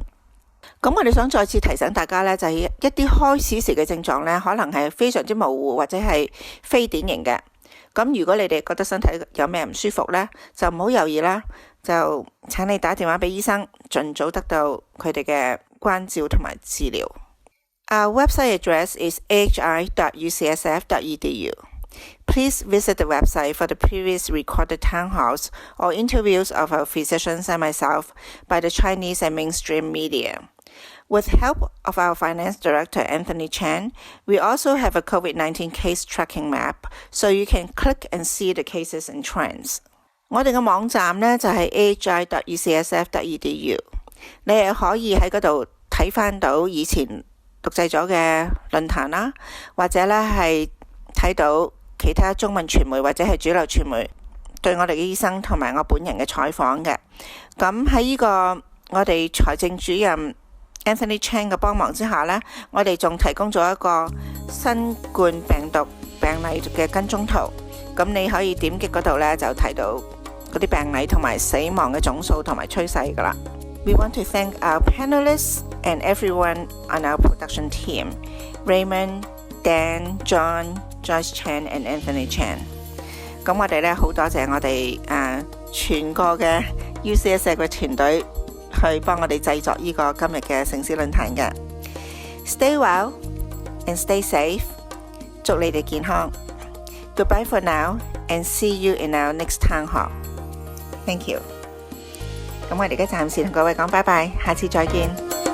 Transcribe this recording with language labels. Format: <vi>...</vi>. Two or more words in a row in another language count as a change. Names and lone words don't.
<yue>咁我哋想再次提醒大家咧，就係一啲開始時嘅症狀咧，可能係非常之模糊或者係非典型嘅。咁如果你哋覺得身體有咩唔舒服咧，就唔好猶豫啦，就請你打電話俾醫生，盡早得到佢哋嘅關照同埋治療。</yue> <en>Our website address is hi.ucsf.edu. Please visit the website for the previous recorded town halls or interviews of our physicians and myself by the Chinese and mainstream media. With help of our finance director, Anthony Chan, we also have a COVID-19 case tracking map, so you can click and see the cases and trends.</en> <yue>我哋嘅網站呢就係 hi.ucsf.edu， 你係可以喺嗰度睇返到以前錄製咗嘅論壇啦，或者呢係睇到其他中文傳媒或者係主流傳媒對我哋嘅醫生同埋我本人嘅採訪嘅。咁喺呢個我哋財政主任 Anthony Chan 嘅幫忙之下呢，我哋仲提供咗一個新冠病毒病例嘅跟蹤圖。咁你可以點擊嗰度呢，就睇到嗰啲病例同埋死亡嘅總數同埋趨勢㗎啦。</yue> <en>We want to thank our panelists and everyone on our production team, Raymond, Dan, John, Joyce Chan and Anthony Chan.</en> <yue>咁我哋咧好多謝我哋全個嘅 UCSF 嘅團隊去幫我哋製作呢個今日嘅城市論壇嘅。</yue> <en>Stay well and stay safe，</en> <yue>祝你哋健康。</yue> <en>Goodbye for now and see you in our next town hall. Thank you。</en> <yue>咁我哋而家暫時同各位講拜拜，下次再見。</yue>